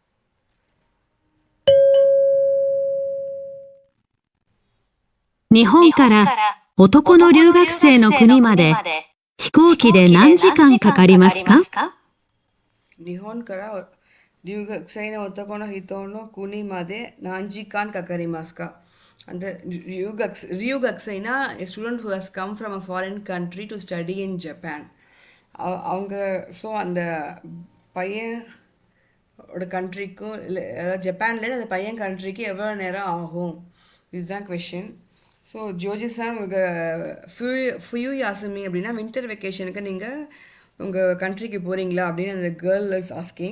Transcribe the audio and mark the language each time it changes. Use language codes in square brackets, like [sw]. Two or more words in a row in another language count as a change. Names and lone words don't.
[ja] 日本から男の留学生の国まで飛行機で何時間かかりますか？日本から留学生の男の人の国まで何時間かかりますか？ [ta] அந்த ரியூகக்ஸைனா [en] a student who has come from a foreign country to study in Japan. [ta] அவங்க ஸோ அந்த பையனோட கண்ட்ரிக்கும் இல்லை ஜப்பான்லேருந்து அந்த பையன் கண்ட்ரிக்கு எவ்வளோ நேரம் ஆகும், இதுதான் கொஷின். ஸோ ஜோஜிசான் உங்கள் [ja] 冬休み [ta] அப்படின்னா [en] winter vacation [ta] நீங்கள் உங்கள் கண்ட்ரிக்கு போகிறீங்களா அப்படின்னு அந்த [en] girl is asking.